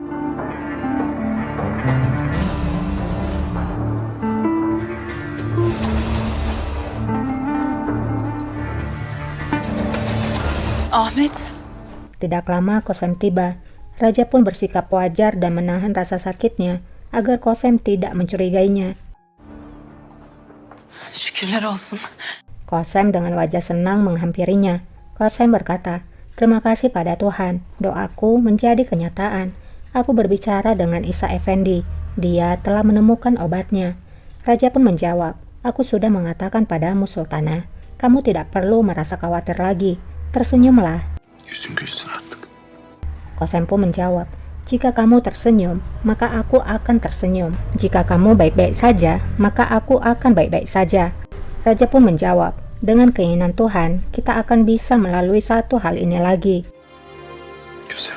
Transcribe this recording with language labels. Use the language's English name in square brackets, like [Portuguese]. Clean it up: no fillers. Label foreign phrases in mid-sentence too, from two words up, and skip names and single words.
[Indonesian] Ahmet. Tidak lama Kosem tiba. Raja pun bersikap wajar dan menahan rasa sakitnya agar Kosem tidak mencurigainya. [Turkish] Şükürler olsun. [Indonesian] Kosem dengan wajah senang menghampirinya. Kosem berkata, terima kasih pada Tuhan, doaku menjadi kenyataan. Aku berbicara dengan Isa Effendi, dia telah menemukan obatnya. Raja pun menjawab, aku sudah mengatakan padamu Sultanah, kamu tidak perlu merasa khawatir lagi. Tersenyumlah. [Turkish] Yüzün gülsün artık. [Indonesian] Kosem pun menjawab, jika kamu tersenyum, maka aku akan tersenyum. Jika kamu baik-baik saja, maka aku akan baik-baik saja. Raja pun menjawab, Dengan keinginan Tuhan, kita akan bisa melalui satu hal ini lagi. [Turkish] Güzel.